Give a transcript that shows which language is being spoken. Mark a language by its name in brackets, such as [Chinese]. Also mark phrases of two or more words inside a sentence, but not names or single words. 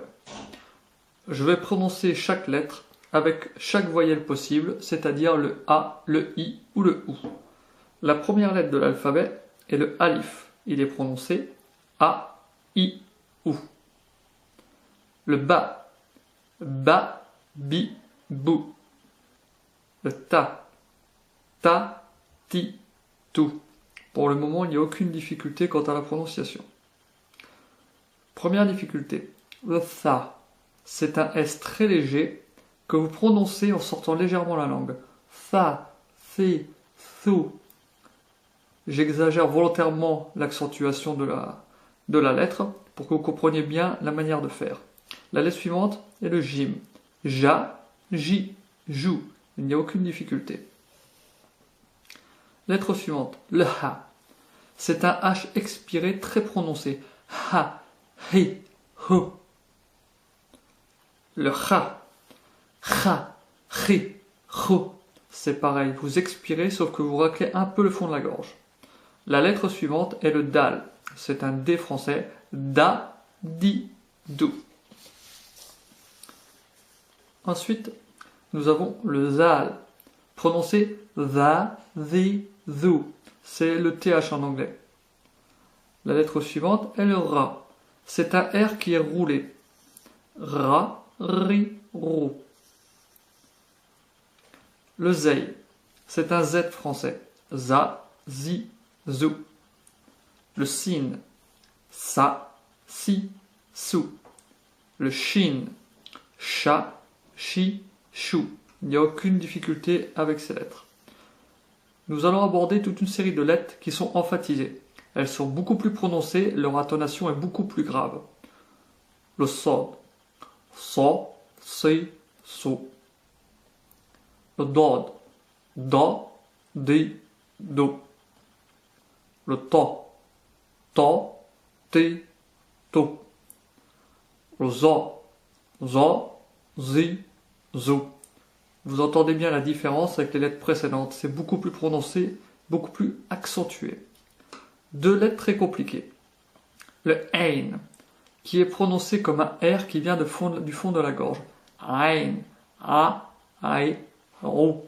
[French] Je vais prononcer chaque lettre avec chaque voyelle possible, c'est-à-dire le A, le I ou le OU. La première lettre de l'alphabet est le alif, il est prononcé A, I, OU. Le ba, ba, bi, bou. Le ta, ti, tou. Pour le moment, il n'y a aucune difficulté quant à la prononciation. Première difficulté, le tha. C'est un S très léger que vous prononcez en sortant légèrement la langue. Tha, thi, thu. J'exagère volontairement l'accentuation de la lettre pour que vous compreniez bien la manière de faire. La lettre suivante est le jim. Ja, ji, jou. Il n'y a aucune difficulté. Lettre suivante, le ha. C'est un H expiré très prononcé. Ha, hi, hu. Le ha. Ha, hi, hu. C'est pareil, vous expirez sauf que vous raclez un peu le fond de la gorge. La lettre suivante est le dal. C'est un D français. Da, di, dou. Ensuite, nous avons le zal. Prononcé tha, thi, thu. C'est le TH en anglais. La lettre suivante est le ra. C'est un R qui est roulé. Ra, ri, rou. Le zei. C'est un Z français. Za, zi, zou. Le sin. Sa, si, sou. Le shin. Cha, chi, chou. Il n'y a aucune difficulté avec ces lettres. Nous allons aborder toute une série de lettres qui sont emphatisées. Elles sont beaucoup plus prononcées, leur intonation est beaucoup plus grave. Le sod. So, si, so. Le dod. Da, di, do. Le to. To, ti, to. Le zo. Zo, zi, zo. Vous entendez bien la différence avec les lettres précédentes. C'est beaucoup plus prononcé, beaucoup plus accentué. Deux lettres très compliquées. Le ein, qui est prononcé comme un R qui vient du fond de la gorge. Ein, a, ai, ro.